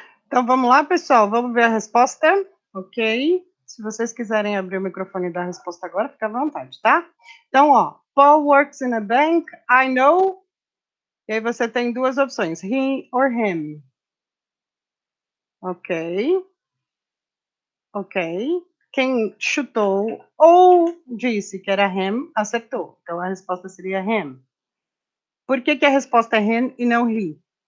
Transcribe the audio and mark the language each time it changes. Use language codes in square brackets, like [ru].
[pt] Então vamos lá, pessoal, vamos ver a resposta, ok? Se vocês quiserem abrir o microfone e dar a resposta agora, fica à vontade, tá? [en] Então, ó, Paul works in a bank, I know. [pt] E aí você tem duas opções, he or him. Ok, ok. Quem chutou ou disse que era him, acertou. Então a resposta seria him. Por que, que a resposta é him e não he?